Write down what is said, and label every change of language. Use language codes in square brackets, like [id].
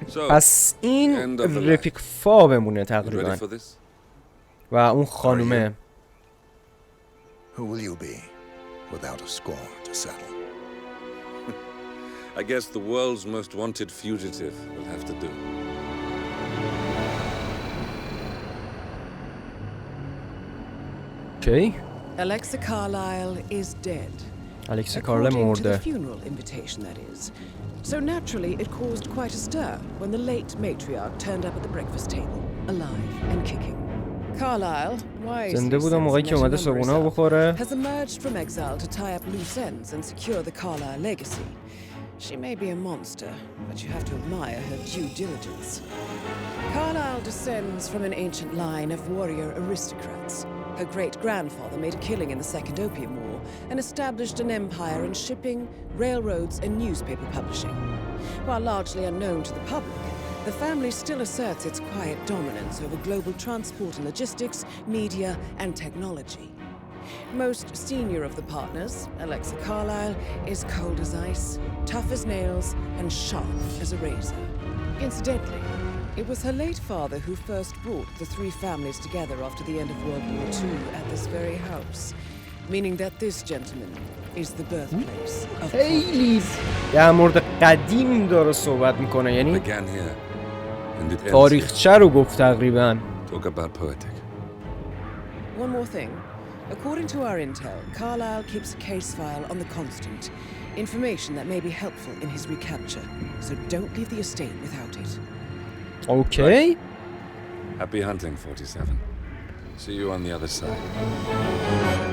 [fa] پس این رفیق فابمونه تقریبا و اون خانومه. [en] Who will you be without a score to settle? I guess the world's most wanted fugitive will have to do. Okay. Alexa Carlyle is dead. Alexa Carlyle According to the [fa] مرده. [en] funeral invitation, that is. So naturally, it caused quite a stir when the late matriarch turned up at the breakfast table, alive and kicking. Carlyle, wisely [fa] زنده بودم موقعی که اومده صبحونه بخوره. [en] has emerged from exile to tie up loose ends and secure the Carlyle legacy. She may be a monster, but you have to admire her due diligence. Carlyle descends from an ancient line of warrior aristocrats. Her great-grandfather made a killing in the Second Opium War and established an empire in shipping, railroads, and newspaper publishing. While largely unknown to the public, the family still asserts its quiet dominance over global transport and logistics, media, and technology. Most senior of the partners, Alexa Carlyle, is cold as ice, tough as nails, and sharp as a razor. Incidentally, it was her late father who first brought the three families together after the end of World War II at this very house, meaning that this gentleman is the birthplace of [fa] خیلی در مورد قدیم داره صحبت میکنه، یعنی تاریخچه رو گفت تقریبا. [en] Talk about poetic. One more thing. According to our intel, Carlyle keeps a case file on the Constant, information that may be helpful in his recapture, so don't leave the estate without it. Okay. Happy hunting, 47. See you on the other side.